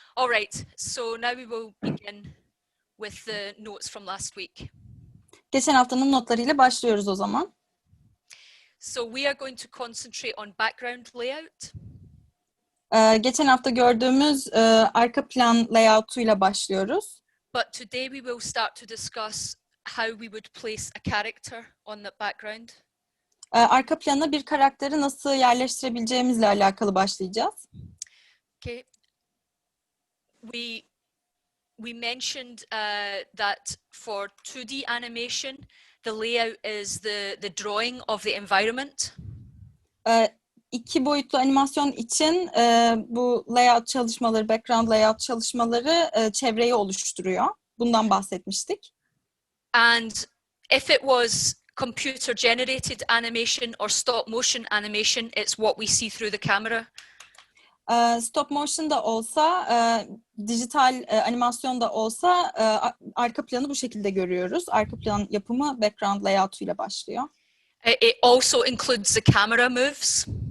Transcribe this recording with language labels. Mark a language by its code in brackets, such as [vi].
[en] All right, so now we will begin with the notes from last week. [tr] Geçen haftanın notlarıyla başlıyoruz o zaman. [en] So we are going to concentrate on background layout. [tr] Geçen hafta gördüğümüz arka plan layout'uyla başlıyoruz. [en] But today we will start to discuss how we would place a character on the background. [tr] Arka plana bir karakteri nasıl yerleştirebileceğimizle alakalı başlayacağız. Okay. [en] We mentioned that for 2D animation, the layout is the drawing of the environment. [tr] 2 boyutlu animasyon için bu layout çalışmaları, background layout çalışmaları çevreyi oluşturuyor. Bundan bahsetmiştik. [en] And if it was computer generated animation or stop motion animation, it's what we see through the camera. [tr] Stop motion da olsa, dijital animasyon da olsa arka planı bu şekilde görüyoruz. Arka plan yapımı background layout'uyla başlıyor. [en] It also includes the camera moves.